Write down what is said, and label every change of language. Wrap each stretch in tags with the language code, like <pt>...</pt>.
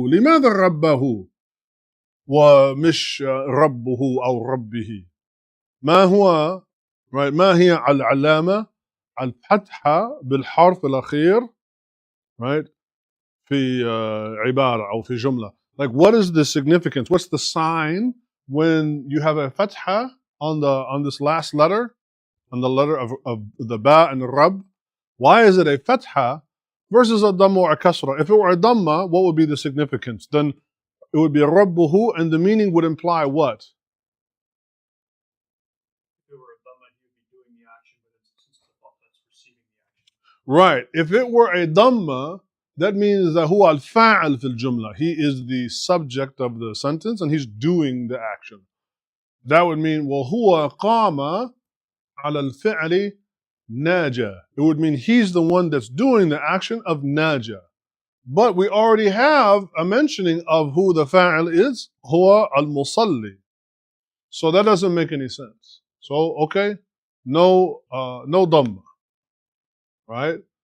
<ar>لماذا رباه ومش ربه أو ربه؟ ما هو</ar> <en>right.</en> <ar>ما هي العلامة الفتحة بالحرف الأخير</ar> <en>right</en> <ar>في عبارة أو في جملة.</ar> <en>Like what is the significance? What's the sign when you have a fatha on this last letter on the letter of the ba and the rab, why is it a fatha versus a dhamma or a kasra? If it were a dhamma, what would be the significance? Then it would be rabbuhu, and the meaning would imply what? If it were a dhamma, he would be doing the action, but it's that's receiving the action. Right. If it were a dhamma, that means that</en> <ar>huwa al-fa'al fil jumla.</ar> <en>He is the subject of the sentence and he's doing the action. That would mean</en> <ar>وَهُوَ قَامَ عَلَى الْفِعْلِ نَاجَى.</ar> <en>It would mean he's the one that's doing the action of naja. But we already have a mentioning of who the fa'il is, huwa al-musalli. So that doesn't make any sense. So, okay, no dhamma, right?</en>